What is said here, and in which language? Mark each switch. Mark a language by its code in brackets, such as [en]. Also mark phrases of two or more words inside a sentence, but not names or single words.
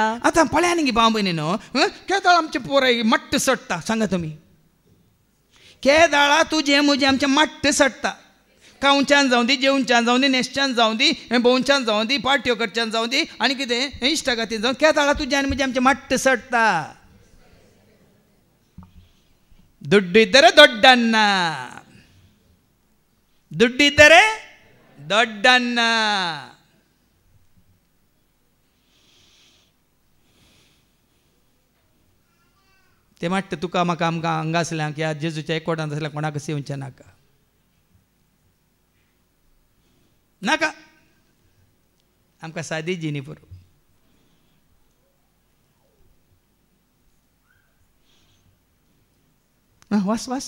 [kok] आतां पळया न्ही भाव भयणीनो केदाळ आमचे पोराय मट्ट सडटा सांगा तुमी केदाळा तुजें म्हजें आमचें मट्ट सडटा खावच्यान जावं दी जेवच्यान जावं दी न्हेसच्यान जावं दी भोंवच्यान जावं दी पार्ट्यो करच्यान जावं दी आनी कितें इश्टागतीन जावं केदाळा तुजें आनी म्हजें आमचें मट्ट सडटा [kn] ದುಡ್ಡು ಇದ್ದರೆ ದೊಡ್ಡಣ್ಣ ದುಡ್ಡಿದ್ದರೆ ದೊಡ್ಡಣ್ಣ [kok] ते माट्ट तुका म्हाका आमकां हांगा आसल्यांक या जेजूच्या एकवटांत आसल्या कोणाक येवचें नाका नाका आमकां सादी जिणी पुरो वास वास